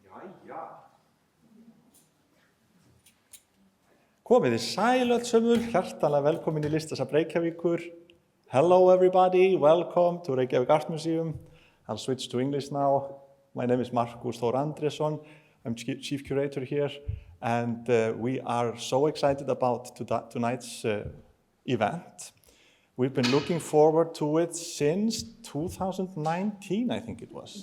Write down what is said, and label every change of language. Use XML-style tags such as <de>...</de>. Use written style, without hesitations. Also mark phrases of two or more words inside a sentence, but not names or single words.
<is>Komið þið sæl öll sömul, hjartanlega velkomin í Listasafn Reykjavíkur.</is> <en>Hello everybody, welcome to Reykjavík Art Museum. I'll switch to English now. My name is Markus Thor Andresson. I'm Chief Curator here, and we are so excited about tonight's event. We've been looking forward to it since 2019, I think it was.</en>